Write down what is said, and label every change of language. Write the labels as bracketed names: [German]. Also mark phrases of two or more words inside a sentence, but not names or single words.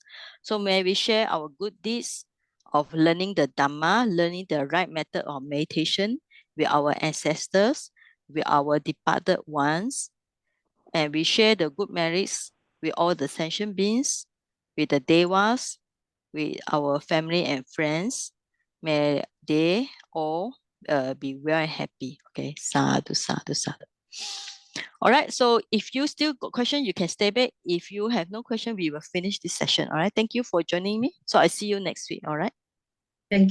[English] So may we share our good deeds of learning the Dhamma, learning the right method of meditation with our ancestors, with our departed ones, and we share the good merits with all the sentient beings, with the devas, with our family and friends. May they all be well and happy. Okay, [Pali] sadhu, sadhu, sadhu. [English] All right, so if you still got question, you can stay back. If you have no question, we will finish this session. All right, thank you for joining me. So I see you next week. All right. Thank you.